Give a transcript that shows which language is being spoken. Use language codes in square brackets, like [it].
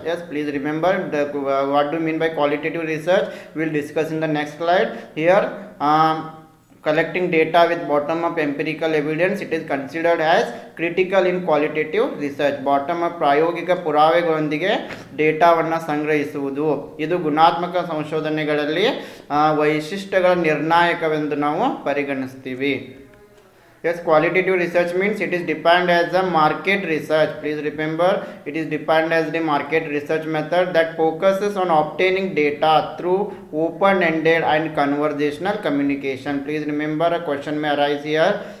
[en] Yes, please remember what do you mean by qualitative research? We'll discuss in the next slide. Here collecting data with bottom up empirical evidence, it is considered as critical in qualitative research. [kn] Bottom up ಪ್ರಾಯೋಗಿಕ ಪುರಾವೆಗಳೊಂದಿಗೆ ಡೇಟಾವನ್ನು ಸಂಗ್ರಹಿಸುವುದು ಇದು ಗುಣಾತ್ಮಕ ಸಂಶೋಧನೆಗಳಲ್ಲಿ ವೈಶಿಷ್ಟ್ಯಗಳ ನಿರ್ಣಾಯಕವೆಂದು ನಾವು ಪರಿಗಣಿಸ್ತೀವಿ. [en] Yes, qualitative research means it is defined as a market research. Please remember, it is defined as the market research method that focuses on obtaining data through open-ended and conversational communication. Please remember, a question may arise here.